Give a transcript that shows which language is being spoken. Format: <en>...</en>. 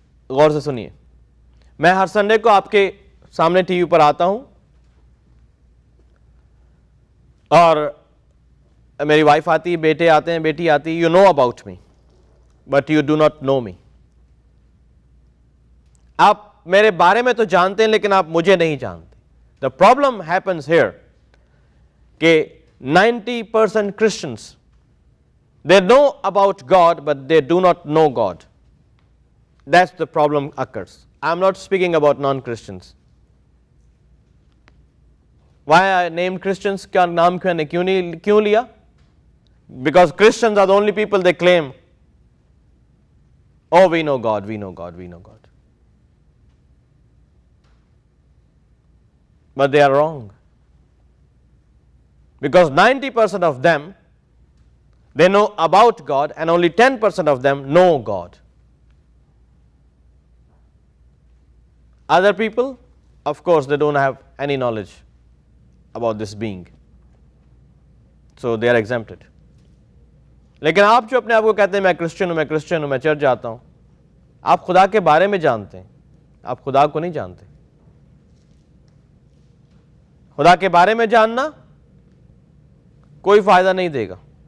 <hi>गौर से सुनिए, मैं हर संडे को आपके सामने टीवी पर आता हूं और मेरी वाइफ आती है, बेटे आते हैं, बेटी आती है.</hi> <en>You know about me but you do not know me.</en> <hi>आप मेरे बारे में तो जानते हैं लेकिन आप मुझे नहीं जानते.</hi> <en>The problem happens here कि 90% Christians they know about God but they do not know God. That's the problem occurs. I'm not speaking about non-Christians. Why I named Christians?</en> <hi>क्या नाम क्यों लिया?</hi> <en>Because Christians are the only people they claim, oh we know God, we know God, we know God. But they are wrong. Because 90% of them, they know about God and only 10% of them know God. Other people, of course, they don't have any knowledge about this being. So they are exempted.</en> <hi>लेकिन आप जो अपने आप को कहते हैं मैं Christian हूं, मैं क्रिश्चियन हूं, मैं चर्च जाता हूं, आप खुदा के बारे में जानते हैं, आप खुदा को नहीं जानते. खुदा के बारे में जानना कोई फायदा नहीं देगा.</hi>